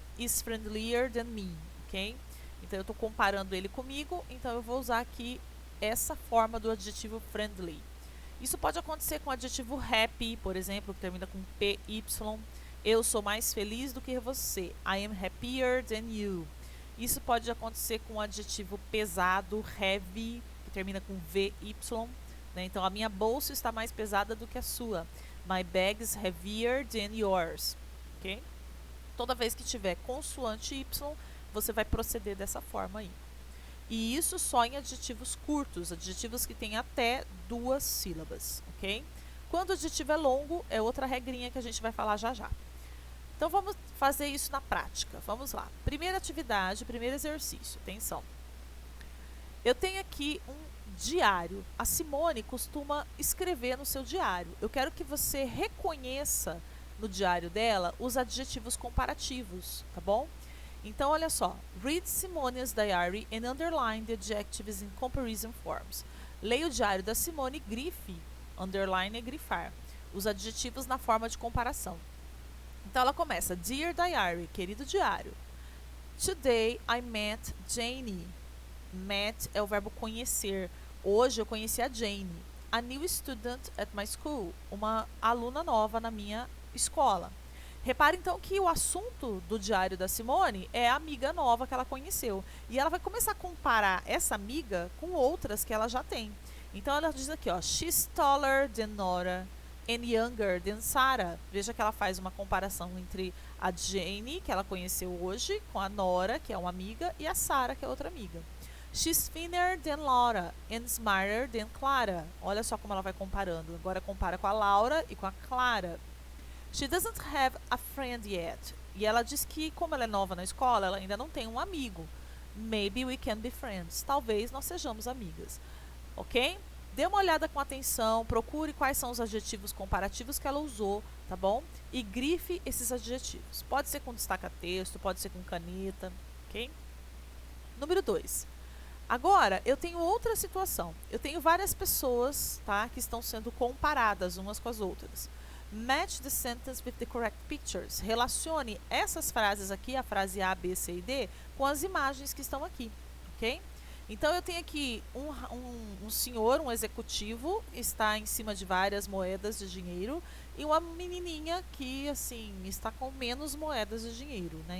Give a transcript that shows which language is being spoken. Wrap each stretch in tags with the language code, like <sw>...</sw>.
<en>is friendlier than me, ok?</en> <pt>Então eu estou comparando ele comigo, então eu vou usar aqui essa forma do adjetivo friendly. Isso pode acontecer com o adjetivo happy, por exemplo, que termina com PY. Eu sou mais feliz do que você.</pt> <en>I am happier than you.</en> <pt>Isso pode acontecer com o adjetivo pesado, heavy, que termina com VY. Né? Então, a minha bolsa está mais pesada do que a sua.</pt> <en>My bag is heavier than yours. Okay?</en> <pt>Toda vez que tiver consoante Y, você vai proceder dessa forma aí. E isso só em adjetivos curtos, adjetivos que têm até 2 sílabas, ok? Quando o adjetivo é longo, é outra regrinha que a gente vai falar já já. Então, vamos fazer isso na prática. Vamos lá. Primeira atividade, primeiro exercício. Atenção. Eu tenho aqui um diário. A Simone costuma escrever no seu diário. Eu quero que você reconheça no diário dela os adjetivos comparativos, tá bom? Então, olha só.</pt> <en>Read Simone's diary and underline the adjectives in comparison forms.</en> <pt>Leia o diário da Simone e grife, underline é grifar, os adjetivos na forma de comparação. Então, ela começa.</pt> <en>Dear diary,</en> <pt>querido diário.</pt> <en>Today I met Janie. Met</en> <pt>é o verbo conhecer. Hoje eu conheci a Jane.</pt> <en>A new student at my school.</en> <pt>Uma aluna nova na minha escola. Repare então que o assunto do diário da Simone é a amiga nova que ela conheceu. E ela vai começar a comparar essa amiga com outras que ela já tem. Então ela diz aqui, ó,</pt> <en>she's taller than Nora and younger than Sarah.</en> <pt>Veja que ela faz uma comparação entre a Jane, que ela conheceu hoje, com a Nora, que é uma amiga, e a Sarah, que é outra amiga.</pt> <en>She's thinner than Laura and smarter than Clara.</en> <pt>Olha só como ela vai comparando. Agora compara com a Laura e com a Clara.</pt> <en>She doesn't have a friend yet.</en> <pt>E ela diz que, como ela é nova na escola, ela ainda não tem um amigo.</pt> <en>Maybe we can be friends.</en> <pt>Talvez nós sejamos amigas.</pt> <en>Ok?</en> <pt>Dê uma olhada com atenção, procure quais são os adjetivos comparativos que ela usou, tá bom? E grife esses adjetivos. Pode ser com destaca-texto, pode ser com caneta, ok? Número 2. Agora, eu tenho outra situação. Eu tenho várias pessoas, tá, que estão sendo comparadas umas com as outras.</pt> <en>Match the sentence with the correct pictures.</en> <pt>Relacione essas frases aqui, a frase A, B, C e D, com as imagens que estão aqui, ok? Então, eu tenho aqui um senhor, um executivo, está em cima de várias moedas de dinheiro e uma menininha que, assim, está com menos moedas de dinheiro, né?</pt>